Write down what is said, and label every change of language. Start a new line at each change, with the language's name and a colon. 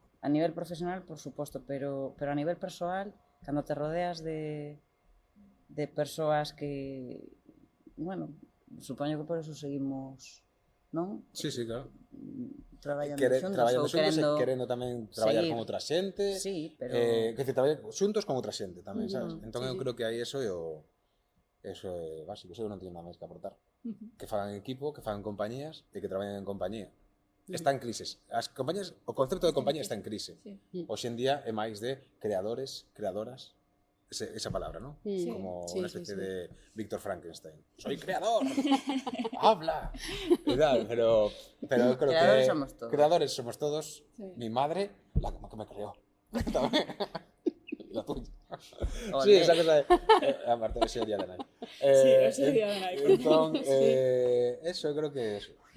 Galician: A nivel profesional, por suposto, pero a nivel persoal, cando te rodeas de persoas que, bueno, supoño que por eso seguimos, non? Sí, claro. Traballando xuntos e querendo tamén traballar con outra xente. Sí, pero... Que traballar xuntos con outra xente tamén, sabes? Entón eu creo que aí eso é básico, eso non teño nada máis que aportar. Que fagan equipo, que fagan compañías e que traballen en compañía. Está en crisis. As compañías, o concepto de compañía está en crise. Hoxe en día é máis de creadores, creadoras, esa palabra, ¿no? Como unha especie de Víctor Frankenstein.
Spanish: Soy creador. Habla.
Galician: Pero eu creo creadores que somos todos.
Spanish: Creadores somos todos. Mi madre, la que me creó. La tuya. Sí, esa cosa de aparte de ese día de nai. Sí, ese día de nai.
Galician: Entón, eso eu creo que é eso.